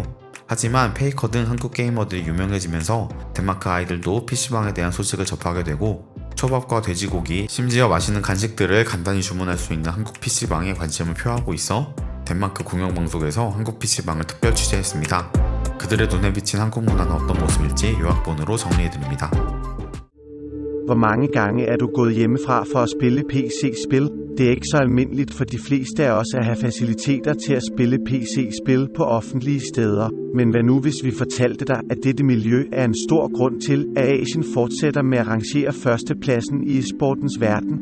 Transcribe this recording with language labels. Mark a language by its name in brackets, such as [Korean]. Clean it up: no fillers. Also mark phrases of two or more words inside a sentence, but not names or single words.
[Korean] 하지만 페이커 등 한국 게이머들이 유명해지면서 덴마크 아이들도 PC방에 대한 소식을 접하게 되고 초밥과 돼지고기, 심지어 맛있는 간식들을 간단히 주문할 수 있는 한국 PC방에 관심을 표하고 있어 덴마크 공영방송에서 한국 PC방을 특별 취재했습니다. 그들의 눈에 비친 한국 문화는 어떤 모습일지 요약본으로 정리해드립니다. [Danish] Hvor mange gange er du gået hjemmefra for at spille PC-spil? Det er ikke så almindeligt for de fleste af os at have faciliteter til at spille PC-spil på offentlige steder. Men hvad nu hvis vi fortalte dig, at dette miljø er en stor grund til, at Asien fortsætter med at rangere førstepladsen i e-sportens verden?